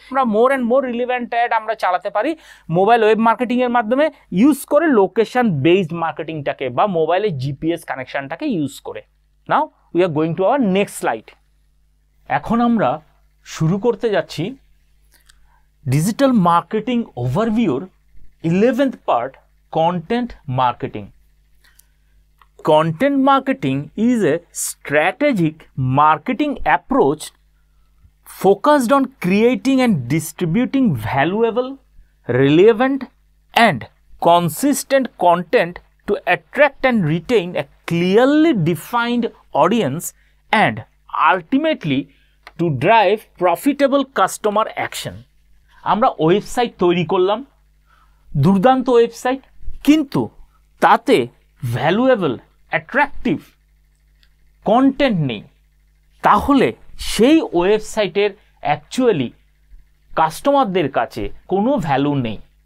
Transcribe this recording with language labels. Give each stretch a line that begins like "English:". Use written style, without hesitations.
Bangla: আমরা more and more relevant add আমরা চালাতে পারি মোবাইল ওয়েব মার্কেটিংয়ের মাধ্যমে ইউজ করে লোকেশন বেসড মার্কেটিংটাকে বা মোবাইলের জিপিএস কানেকশানটাকে ইউজ করে।
English: Now we are going to our next slide.
Bangla: এখন আমরা শুরু করতে যাচ্ছি digital marketing ওভারভিউর 11th part, content marketing.
English: Content marketing is a strategic marketing approach focused on creating and distributing valuable, relevant, and consistent content to attract and retain a clearly defined audience and ultimately to drive profitable customer action.
Bangla: আমরা website তৈরি করলাম, দুর্দান্ত website, কিন্তু তাতে valuable attractive content নেই, তাহলে সেই ওয়েবসাইটের অ্যাকচুয়ালি কাস্টমারদের কাছে কোনো ভ্যালু নেই।